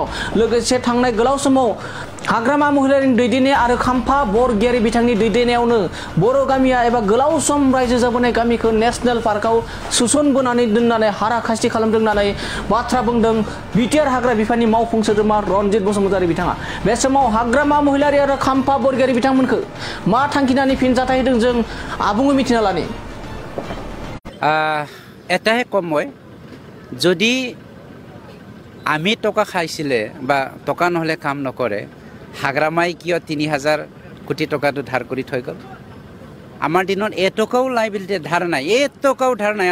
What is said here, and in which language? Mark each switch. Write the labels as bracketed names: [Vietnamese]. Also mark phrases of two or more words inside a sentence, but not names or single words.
[Bodo] लोगोसे थांनाय गोलाव समाव हाग्रामा महिलारिनि दैदेननाय आरो खाम्फा बरगयारि बिथांनि दैदेननायावनो बर' गामिया एबा गोलाव सम रायजो जाबोनाय गामिखौ नेशनेल पार्कआव सोसनबोनानै दोननानै हाराखास्ति खालामदों होननानै बाथ्रा बुंदों बिटिआर हाग्रा बिफाननि मावफुं सोद्रोमा रनजित बसुमतारि बिथाङा। बे समाव हाग्रामा महिलारि आरो खाम्फा बरगयारि बिथांमोनखौ मा थांखिनानै फिनजाथाय होदों जों आबुङै मिथिना लानि। [Assamese] এটাহে কম মই যদি আমি টকা খাইছিলে বা টকা নহলে কাম নকৰে হাগ্ৰামাই কিয় 3,000 কোটি টকাটো ধাৰ কৰি থৈ গ'ল। আমাৰ দিনত এটকাও লাইবিলিটি ধাৰ নাই, এটকাও ধাৰ নাই।